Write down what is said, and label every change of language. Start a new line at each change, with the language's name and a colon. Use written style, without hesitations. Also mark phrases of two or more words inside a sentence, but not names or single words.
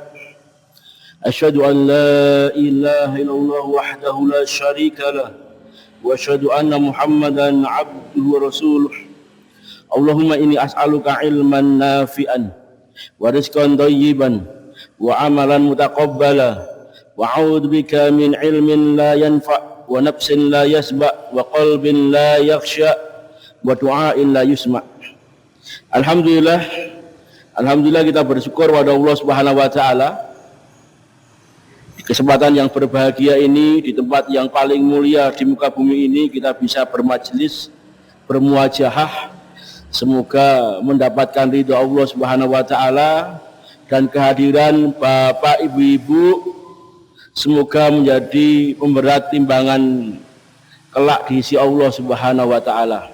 Arabic: أشهد أن لا إله إلا الله وحده لا شريك له وأشهد أن محمدا عبده ورسوله. اللهم إني أسألك علما نافعا ورزقا طيبا وعملا متقبلا وأعوذ بك من علم لا ينفع ونفس لا تشبع وقلب لا يخشع ودعاء لا يسمع'.
Indonesian: Alhamdulillah kita bersyukur kepada Allah
Arabic: سبحانه وتعالى.
Indonesian: Di kesempatan yang berbahagia ini, di tempat yang paling mulia di muka bumi ini, kita bisa bermajlis, bermuajahah. Semoga mendapatkan ridho Allah
Arabic: سبحانه وتعالى
Indonesian: dan kehadiran Bapak Ibu-ibu semoga menjadi pemberat timbangan kelak di sisi Allah
Arabic: سبحانه وتعالى.